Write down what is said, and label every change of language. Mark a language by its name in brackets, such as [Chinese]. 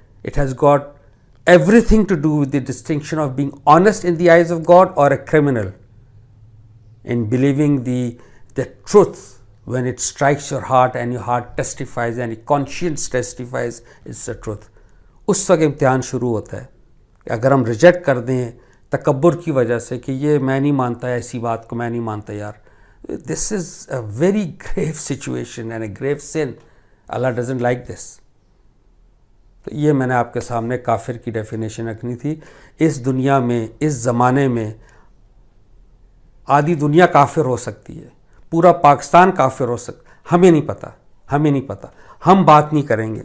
[English] It has got everything to do with the distinction of being honest in the eyes of God or a criminal in believing the truth when it strikes your heart and your heart testifies and your conscience testifies it's the truth. [Urdu] اس وقت امتحان شروع ہوتا ہے کہ اگر ہم reject کر دیں تکبر کی وجہ سے کہ یہ میں نہیں مانتا، ایسی بات کو میں نہیں مانتا یار. [English] This is a very grave situation and a grave sin. Allah doesn't like this. [Urdu] تو یہ میں نے آپ کے سامنے کافر کی ڈیفینیشن رکھنی تھی. اس دنیا میں، اس زمانے میں آدھی دنیا کافر ہو سکتی ہے، پورا پاکستان کافر ہو سکتا، ہمیں نہیں پتہ. ہم بات نہیں کریں گے.